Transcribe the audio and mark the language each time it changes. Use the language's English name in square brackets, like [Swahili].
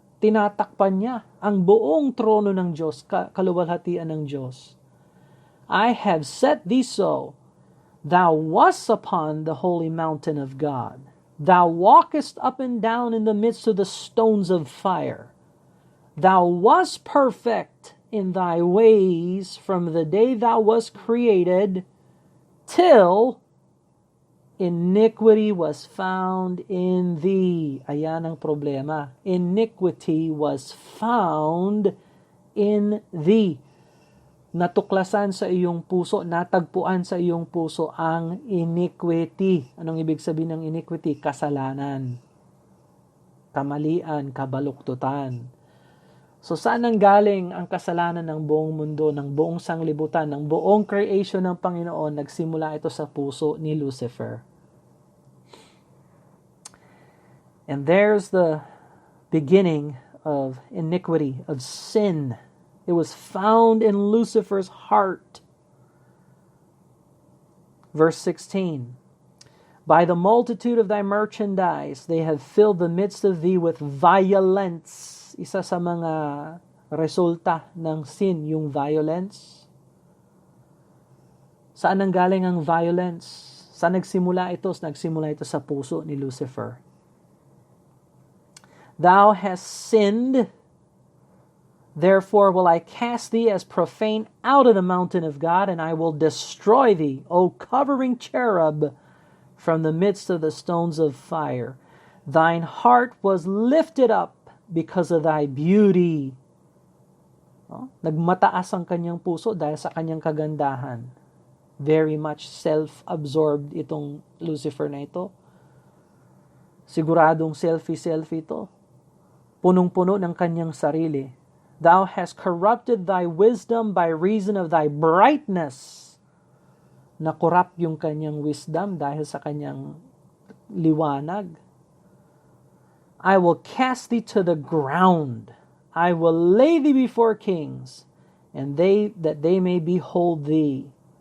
[Filipino] Tinatakpan niya ang buong trono ng Diyos, kaluwalhatian ng Diyos. [English] I have set thee so. Thou wast upon the holy mountain of God. Thou walkest up and down in the midst of the stones of fire. Thou wast perfect in thy ways from the day thou wast created till iniquity was found in thee. [Filipino] Ayan ang problema. [English] Iniquity was found in thee. [Filipino] Natuklasan sa iyong puso, natagpuan sa iyong puso ang iniquity. Anong ibig sabihin ng iniquity? Kasalanan, kamalian, kabaluktutan. So saan ang galing ang kasalanan ng buong mundo, ng buong sanglibutan, ng buong creation ng Panginoon? Nagsimula ito sa puso ni Lucifer. [English] And there's the beginning of iniquity, of sin. It was found in Lucifer's heart. Verse 16, by the multitude of thy merchandise, they have filled the midst of thee with violence. [Filipino] Isa sa mga resulta ng sin, yung violence. Saan ang galing ang violence? Saan nagsimula ito? Nagsimula ito sa puso ni Lucifer. [English] Thou hast sinned, therefore will I cast thee as profane out of the mountain of God, and I will destroy thee, O covering cherub, from the midst of the stones of fire. Thine heart was lifted up because of thy beauty. [Filipino] Nagmataas ang kanyang puso dahil sa kanyang kagandahan. [English] Very much self-absorbed [Filipino] itong Lucifer na ito. Siguradong selfie ito. Punong-puno ng kanyang sarili. [English] Thou hast corrupted thy wisdom by reason of thy brightness. [Filipino] Na-corrupt yung kanyang wisdom dahil sa kanyang liwanag. [English] I will cast thee to the ground. I will lay thee before kings, and that they may behold thee.